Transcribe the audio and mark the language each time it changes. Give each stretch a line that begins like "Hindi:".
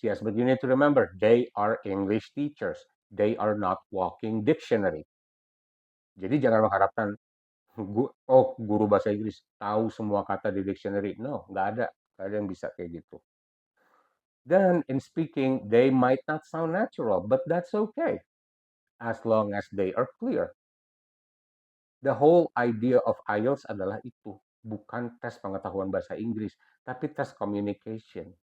English: Yes, but you need to remember, they are English teachers. They are not walking dictionary.
Indonesian: Jadi jangan mengharapkan, oh guru bahasa Inggris tahu semua kata di dictionary. No, nggak ada yang bisa kayak gitu.
English: Then in speaking, they might not sound natural, but that's okay as long as they are clear. The whole idea of
Indonesian: IELTS adalah itu, bukan tes pengetahuan bahasa Inggris, tapi tes communication.